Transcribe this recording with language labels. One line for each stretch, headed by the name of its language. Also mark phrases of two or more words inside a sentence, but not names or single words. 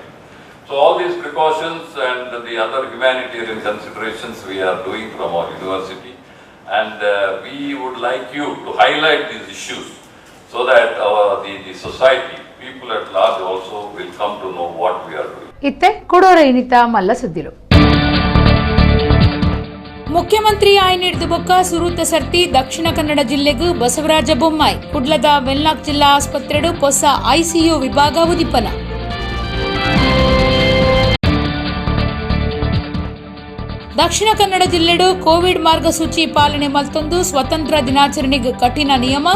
English: So all these precautions and the other humanitarian considerations we are doing from our university, and we would like you to highlight these issues so that the society, people at large also will come to know what we are doing.
Tulu: ಇತ್ತೆ ಕೊಡೋರ ಇನಿತ ಮಲ್ಲ ಸುದ್ದಿಲು. ಮುಖ್ಯಮಂತ್ರಿ ಆಯ್ನಿಡ್ದು ಬೊಕ್ಕ ಸುರೂತ ಸರ್ತಿ ದಕ್ಷಿಣ ಕನ್ನಡ ಜಿಲ್ಲೆಗೂ ಬಸವರಾಜ ಬೊಮ್ಮಾಯಿ ಕುಡ್ಲದ ವೆನ್ಲಾಕ್ ಜಿಲ್ಲಾ ಆಸ್ಪತ್ರೆಡು ಹೊಸ ICU ವಿಭಾಗ ಉದಿಪನ. ದಕ್ಷಿಣ ಕನ್ನಡ ಜಿಲ್ಲೆಡು ಕೋವಿಡ್ ಮಾರ್ಗಸೂಚಿ ಪಾಲನೆ ಮಲ್ತೊಂದು ಸ್ವತಂತ್ರ ದಿನಾಚರಣೆಗೆ ಕಠಿಣ ನಿಯಮ.